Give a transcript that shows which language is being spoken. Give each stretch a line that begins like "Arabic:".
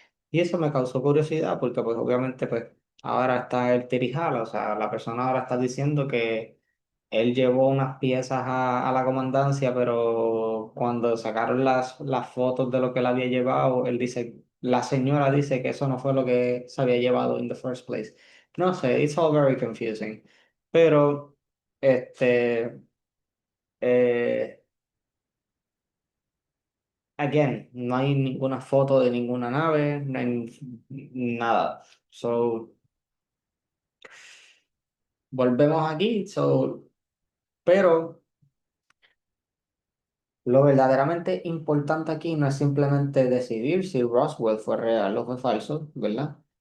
Spanish: Y eso me causó curiosidad porque pues obviamente pues ahora está el tirijala, o sea, la persona ahora está diciendo que él llevó unas piezas a la comandancia, pero cuando sacaron las fotos de lo que él había llevado, él dice, la señora dice que eso no fue lo que se había llevado
English: in the first place.
Spanish: No sé,
English: it's all very confusing.
Spanish: Pero, este, eh,
English: again,
Spanish: no hay ninguna foto de ninguna nave, no hay nada.
English: So,
Spanish: volvemos aquí, pero lo verdaderamente importante aquí no es simplemente decidir si Roswell fue real o fue falso, ¿verdad?